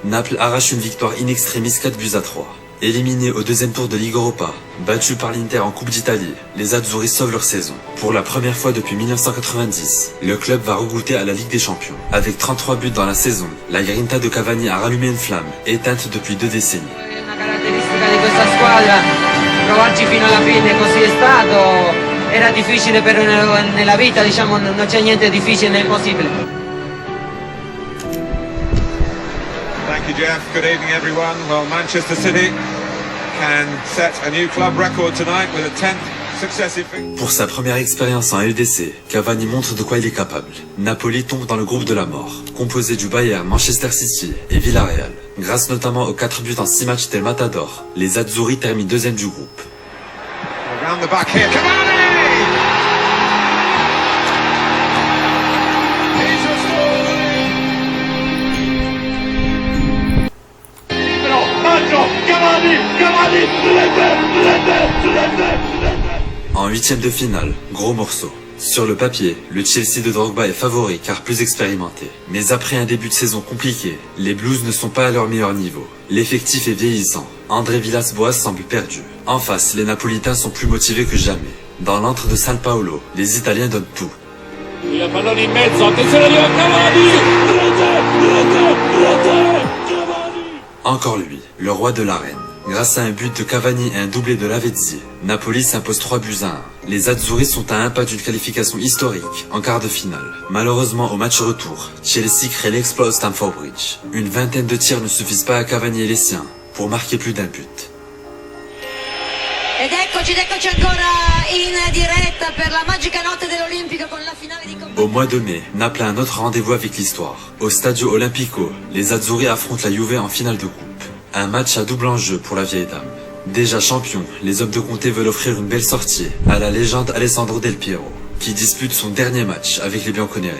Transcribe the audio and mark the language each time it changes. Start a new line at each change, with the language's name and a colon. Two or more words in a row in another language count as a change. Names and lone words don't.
French: Naples arrache une victoire
Latin: in extremis
French: 4-3. Éliminé au deuxième tour de Ligue Europa, battu par l'Inter en Coupe d'Italie, les Azzurri sauvent leur saison. Pour la première fois depuis 1990, le club va regoûter à la Ligue des Champions. Avec 33 buts dans la saison, la grinta de Cavani a rallumé une flamme, éteinte depuis 2 décennies.
Italian: Una caratteristica di questa squadra, provarci fino alla fine, così è stato. Era difficile per nella vita, diciamo, non c'è niente difficile né impossibile.
English: Thank you, Jeff. Good evening, everyone. Well, Manchester City can set a new club record tonight with a 10th successive victory.
French: Pour sa première expérience en LDC, Cavani montre de quoi il est capable. Napoli tombe dans le groupe de la mort, composé du Bayern, Manchester City et Villarreal. Grâce notamment aux 4 buts en 6 matchs d'El Matador, les Azzurri terminent deuxième du groupe. Around the back here, Cavani! En 8e de finale, gros morceau. Sur le papier, le Chelsea de Drogba est favori car plus expérimenté. Mais après un début de saison compliqué, les Blues ne sont pas à leur meilleur niveau. L'effectif est vieillissant. André Villas-Boas semble perdu. En face, les Napolitains sont plus motivés que jamais. Dans l'antre de San Paolo, les Italiens donnent tout.
Italian: Il pallone in mezzo, attenzione a Cavani!
French: Encore lui, le roi de l'arène. Grâce à un but de Cavani et un doublé de Lavezzi, Napoli s'impose 3-1. Les Azzurri sont à un pas d'une qualification historique en quart de finale. Malheureusement, au match retour, Chelsea crée l'exploit au Stamford Bridge. Une vingtaine de tirs ne suffisent pas à Cavani et les siens pour marquer plus d'un but.
Italian: Ed eccoci ancora in diretta per la magica notte dell'Olimpico con la finale di Coppa.
French: Au mois de mai, Naples a un autre rendez-vous avec l'histoire. Au Stadio Olimpico, les Azzurri affrontent la Juve en finale de coupe. Un match à double enjeu pour la vieille dame. Déjà champion, les hommes de Conte veulent offrir une belle sortie à la légende Alessandro Del Piero, qui dispute son dernier match avec les Bianconeri.